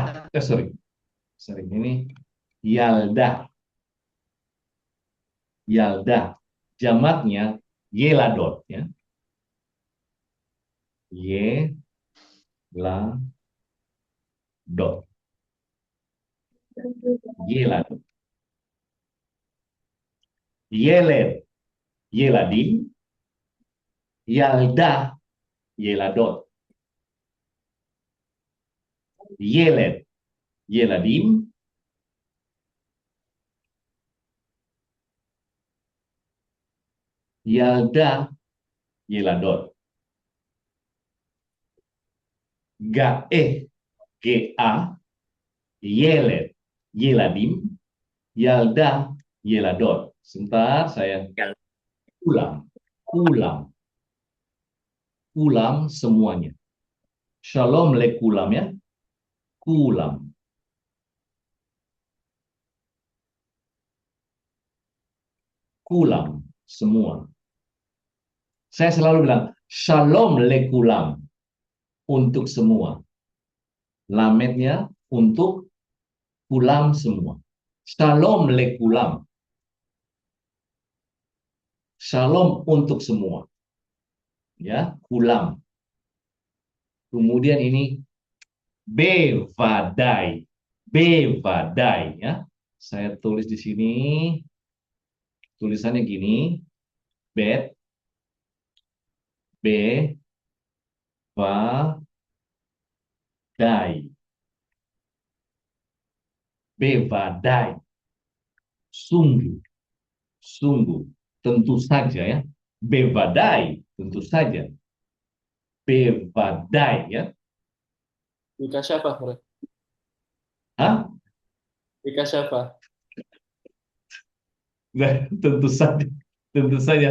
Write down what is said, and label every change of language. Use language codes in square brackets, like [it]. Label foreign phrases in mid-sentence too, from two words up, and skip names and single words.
[id] Sorry. Ini Yalda. Jamaknya Yeladot. Ya. [he] Yeladot. Yeladot. ילד ילדים. ילדה ילדות. ילד ילדים. ילדה ילדות. GAE GA. ילד ילדים. ילדה ילדות. [id] Sebentar, saya ulang semuanya. [he] שלום לכולם [id] ya. Kulam semua. Saya selalu bilang [he] שלום לכולם, [id] untuk semua. Lamednya untuk kulam semua. [he] שלום לכולם. [id] Shalom untuk semua. Ya, kulam. Kemudian ini bevadai. Ya. Saya tulis di sini. Tulisannya gini. Bet. [he] Bevadai. Bevadai. [id] Sungguh. Tentu saja ya. Bevadai. Tentu saja. Bevadai ya. Bika siapa, Bro? Hah? Bika siapa? Nah, tentu saja.